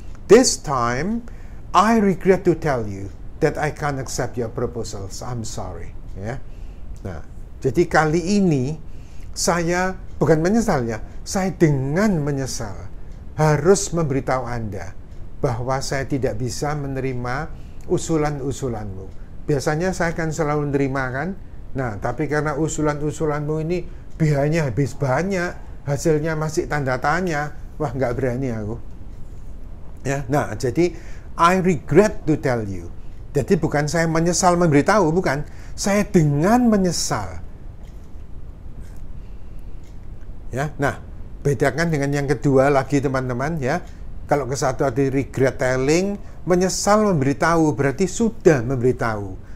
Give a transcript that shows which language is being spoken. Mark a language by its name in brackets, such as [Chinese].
[English] This time I regret to tell you that I can't accept your proposals. I'm sorry. Ya. [Indonesian] Nah, jadi kali ini saya bukan menyesal ya, saya dengan menyesal harus memberitahu Anda bahwa saya tidak bisa menerima usulan-usulanmu. Biasanya saya akan selalu menerima kan. Nah, tapi karena usulan-usulanmu ini biayanya habis banyak, hasilnya masih tanda tanya, wah nggak berani aku. Ya, nah jadi [English] I regret to tell you. [Indonesian] Jadi bukan saya menyesal memberitahu, bukan. Saya dengan menyesal. Ya, nah, bedakan dengan yang kedua lagi teman-teman ya. Kalau ke satu tadi regret telling, menyesal memberitahu, berarti sudah memberitahu.